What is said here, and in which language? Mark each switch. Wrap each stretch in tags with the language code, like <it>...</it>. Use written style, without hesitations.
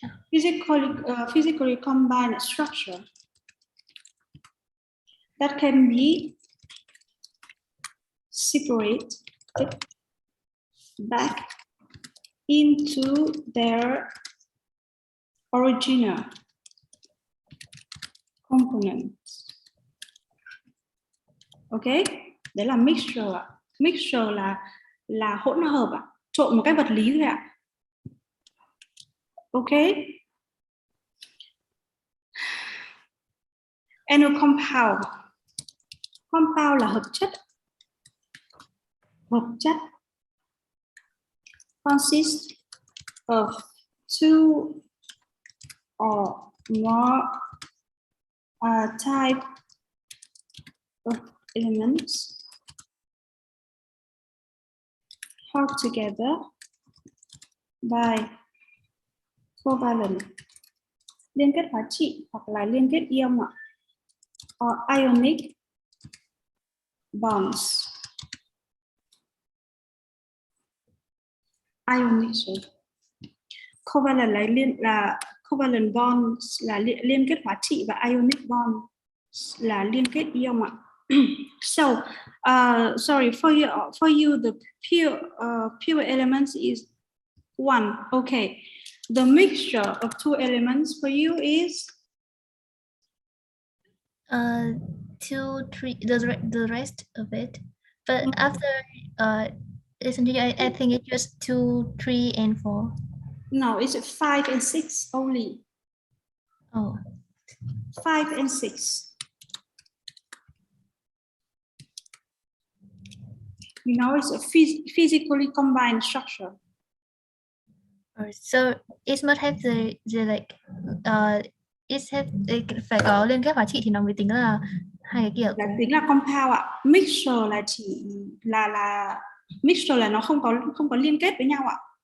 <en>Physically combined structure that can be separated back into their original components.</en> <vi>Ok, đấy là mixture ạ. Mixture là hỗn hợp ạ, trộn một cái vật lý thôi ạ. Ok.</vi> <en>And a compound. Compound</en> <vi>là hợp chất. Hợp chất</vi> <en>consists of two or more type of elements held together by covalent,</en> <vi>liên kết hóa trị hoặc là liên kết ion ạ,</vi> <en>or ionic bonds.</en> <vi>Ionic covalent là covalent bonds là liên kết hóa trị và ionic bonds là liên kết ion ạ.</vi> <en>So, sorry for you the pure elements is 1. Okay, the mixture of 2 elements for you is 2, 3, the rest of it. But after listen to you, I think it's just 2, 3, and 4. no, it's 5 and 6 only. Oh, 5 and 6. You know, it's a physically combined structure. so it must have the like it have</en> <vi>phải có liên kết hóa trị thì nó mới tính là hai cái kia. Là tính là compound ạ. Mixture là chỉ là mixture là nó không có liên kết với nhau ạ.</vi>